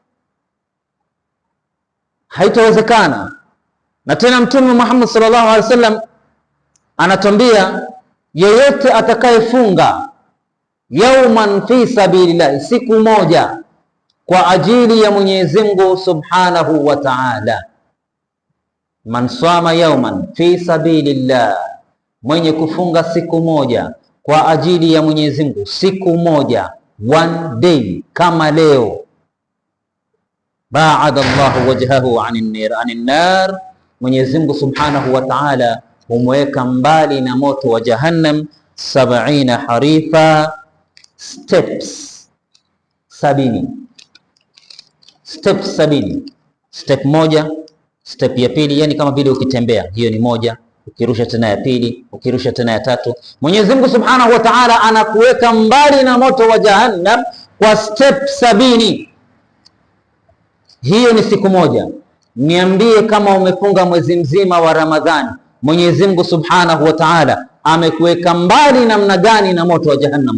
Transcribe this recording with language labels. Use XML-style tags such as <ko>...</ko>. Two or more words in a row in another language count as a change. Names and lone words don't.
<sw>Haitawezekana. Na tena Mtume Muhammad</sw> <ar>صلى الله عليه وسلم</ar> <sw>anatuambia, yeyote atakayefunga</sw> <ar>يوما في سبيل الله,</ar> <sw>siku moja kwa ajili ya Mwenyezi Mungu</sw> <ar>سبحانه وتعالى, من صام يوما في sabilillah,</ar> <sw>mwenye kufunga siku moja kwa ajili ya Mwenyezi Mungu, siku moja,</sw> <en>one day,</en> <sw>kama leo,</sw> <ar>باعد الله وجهه عن النار,</ar> <sw>Mwenyezi Mungu</sw> <ar>سبحانه وتعالى</ar> <sw>humweka mbali na moto wa Jahannam 70 harifa,</sw> <en>steps 70. Steps 70.</en> <sw>Step moja, step ya pili, yani kama vile ukitembea, hiyo ni moja, ukirusha tena ya pili, ukirusha tena ya tatu. Mwenyezi Mungu</sw> <ar>سبحانه وتعالى</ar> <sw>anakuweka mbali na moto wa Jahannam kwa step 70. Hiyo ni siku moja. Niambie, kama umefunga mwezi mzima wa Ramadhani, Mwenyezi Mungu</sw> <ar>سبحانه وتعالى</ar> <sw>amekuweka mbali namna gani na moto wa Jahannam?</sw>